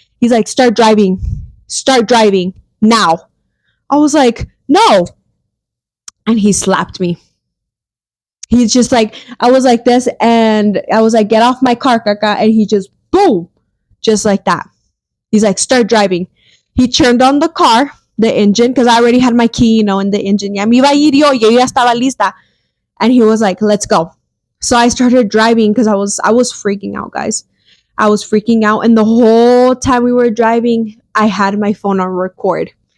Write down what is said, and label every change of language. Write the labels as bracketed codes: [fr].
[en] He's like, start driving. Start driving now. I was like, no. And he slapped me. He's just like, I was like this and I was like, get off my car, Kaka. And he just, boom, just like that. He's like, start driving. He turned on the car, the engine, because I already had my key, in the engine. [es] Ya me iba a ir yo ya estaba lista. [en] And he was like, let's go. So I started driving because I was freaking out, guys. I was freaking out. And the whole time we were driving, I had my phone on record.